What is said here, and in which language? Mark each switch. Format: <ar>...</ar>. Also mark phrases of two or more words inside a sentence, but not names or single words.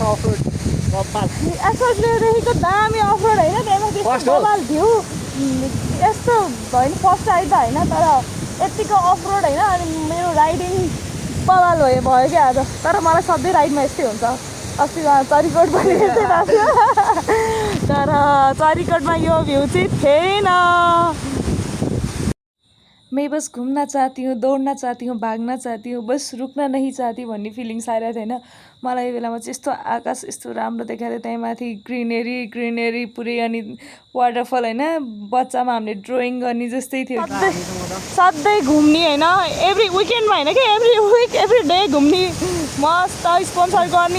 <ne>अफरोड एसोसिएटेडको दामी अफरोड होइन, त्यहाँ बबाल भ्यू यस्तो होइन।</ne> <en>first ride</en> <ne>त होइन तर यत्तिको अफरोड होइन। अनि मेरो राइडिङ बबाल भयो क्या आज। तर मलाई सधैँ राइडमा यस्तै हुन्छ। अस्ति चरीकोट पनि यस्तै भएको थियो तर चरीकोटमा यो भ्यू चाहिँ थिएन।</ne> <hi>मैं बस घुम्न चाहती हूँ, दौड्न चाहती हूँ, भाग्न चाहती हूँ, बस रुक्न नहीं चाहती</hi> <ne>भन्ने फिलिङ्स आइरहेको थियो होइन मलाई। यो बेलामा चाहिँ यस्तो आकाश यस्तो राम्रो देखाएको थियो, त्यहाँ माथि ग्रिनेरी पुरै अनि वाटरफल होइन। बच्चामा हामीले ड्रइङ गर्ने जस्तै थियो। सधैँ घुम्ने होइन,</ne> <en>every weekendमा</en> <ne>होइन कि</ne> <en>every week every day</en> <ne>घुम्ने, मस्त स्पोन्सर गर्ने।</ne>